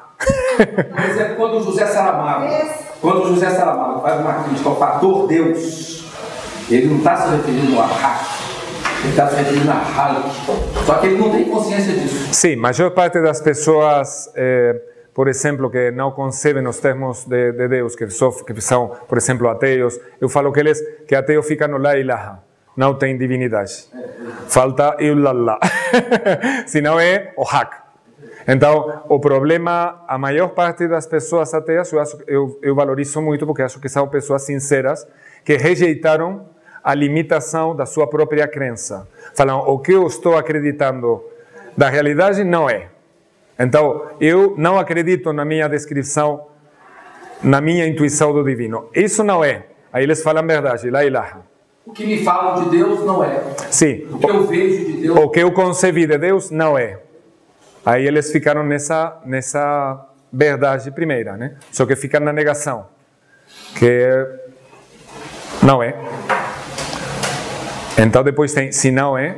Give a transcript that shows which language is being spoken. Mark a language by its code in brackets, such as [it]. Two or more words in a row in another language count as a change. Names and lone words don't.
[pt] Por exemplo, quando José Saramago faz uma crítica ao fator Deus, ele não está se referindo a haq, ele está se referindo a haq. Só que ele não tem consciência disso. Sim, a maior parte das pessoas... por exemplo, que não concebem os termos de Deus, que são, por exemplo, ateus. Eu falo que ateu fica no [ar] لا إله, [pt] não tem divindade. Falta illallah, senão é o haq. Então, o problema, a maior parte das pessoas ateias, eu valorizo muito, porque acho que são pessoas sinceras, que rejeitaram a limitação da sua própria crença. Falam, o que eu estou acreditando da realidade não é. Então, eu não acredito na minha descrição, na minha intuição do divino. Isso não é. Aí eles falam a verdade, [ar] لا إله. [pt] O que me falam de Deus não é. Sim. O que eu vejo de Deus... O que eu concebi de Deus não é. Aí eles ficaram nessa verdade primeira, né? Só que ficam na negação. Que não é. Então depois tem se não é.